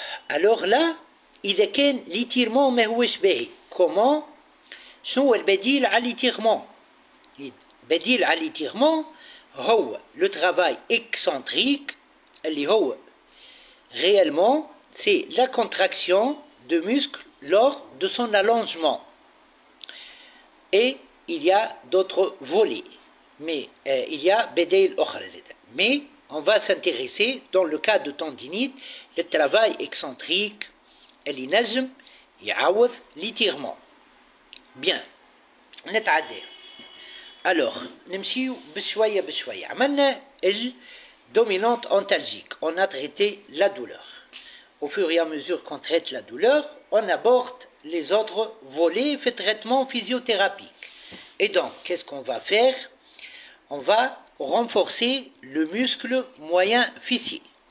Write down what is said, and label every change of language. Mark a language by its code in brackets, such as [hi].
[fr] Alors là, [ar] إذا كان l'étirement ما هوش باهي. [fr] Comment? [ar] شنو هو البديل على [fr] l'étirement؟ [ar] البديل على [fr] l'étirement هو le travail excentrique اللي هو réellement c'est la contraction de muscles lors de son allongement. Et il y a d'autres volets. Mais il y a [ar] بدائل أخرى. [fr] Mais on va s'intéresser dans le cas de tendinite, le travail excentrique [ar] اللي نجم يعوض [fr] l'étirement. Bien. [ar] نتعدى. [fr] Alors, [ar] نمشيو بشوية بشوية. عملنا [fr] dominante antalgique. On a traité la douleur. Au fur et à mesure qu'on traite la douleur, on aborde les autres volets de traitement physiothérapique. Et donc, qu'est-ce qu'on va faire? On va renforcer le muscle moyen fessier.